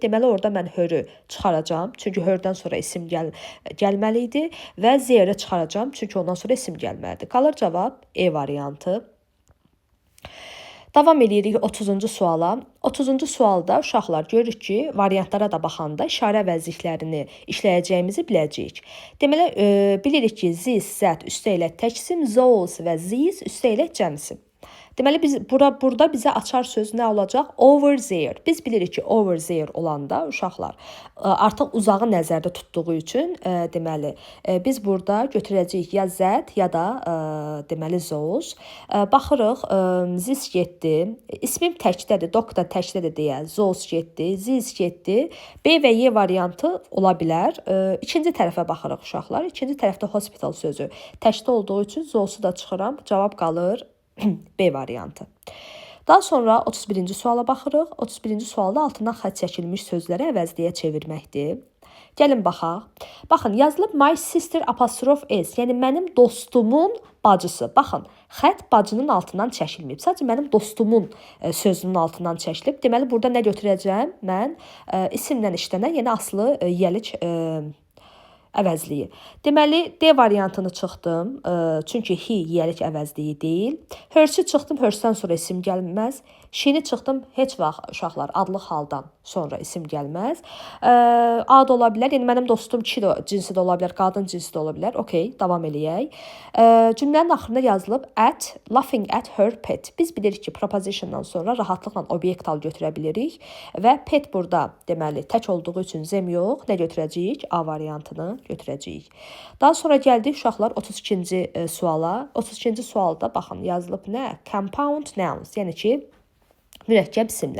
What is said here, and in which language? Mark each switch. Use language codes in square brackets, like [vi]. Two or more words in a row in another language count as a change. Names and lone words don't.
[az] Deməli, orada mən hörü çıxaracağam. Çünki hördən sonra isim gəlməli idi və zeri çıxaracağam. Çünki ondan sonra isim gəlməlidir. Qalır cavab E variantı. Davam edirik 30-cu suala. 30-cu sualda uşaqlar görürük ki, variantlara da baxanda işarə əvəzliklərini işləyəcəyimizi biləcəyik. Deməli, bilirik ki, this, that üstə ilə təksim, those və these üstə ilə cəmsim. Deməli, burada bizə açar söz nə olacaq? [en] Over there. [az] Biz bilirik ki, [en] over there [az] olanda uşaqlar artıq uzağı nəzərdə tutduğu üçün deməli, biz burada götürəcəyik ya Z ya da deməli those. Baxırıq, this getdi. İsmim təkdədir, doc da təkdədir deyə those getdi, this getdi. B və Y variantı ola bilər. İkinci tərəfə baxırıq uşaqlar. İkinci tərəfdə hospital sözü təkdə olduğu üçün those-u da çıxıram. Cavab qalır B variantı. Daha sonra 31-ci suala baxırıq. 31-ci sualda altından xətt çəkilmiş sözləri əvəzliyə çevirməkdir. Gəlin baxaq. Baxın, yazılıb [en] my sister apostrophe is. [az] Yəni mənim dostumun bacısı. Baxın, xətt bacının altından çəkilməyib. Sadəcə mənim dostumun sözünün altından çəkilib. Deməli burada nə götürəcəm? Mən isimlə işlənən, yəni aslı yiyəlik əvəzliyi. Deməli, D variantını çıxdım. Çünki he yiyəlik əvəzliyi deyil. Her'si çıxdım, her'sdən sonra isim gəlməz. She'ni çıxdım, heç vaxt uşaqlar adlıq haldan sonra isim gəlməz. Ad ola bilər. Yəni mənim dostum kişi cinsi də ola bilər, qadın cinsi də ola bilər. Okay, davam eləyək. Cümlənin axırında yazılıb [en] laughing at her pet. [az] Biz bilirik ki, prepositiondan sonra rahatlıqla obyekt al götürə bilirik və pet burada deməli tək olduğu üçün zem yox, nə götürəcəyik? A variantını götürəcəyik. Daha sonra gəldik uşaqlar 32-ci suala. 32-ci sualda baxın yazılıb nə? [en] Compound nouns, [az] yəni ki mürəkkəb isimlər.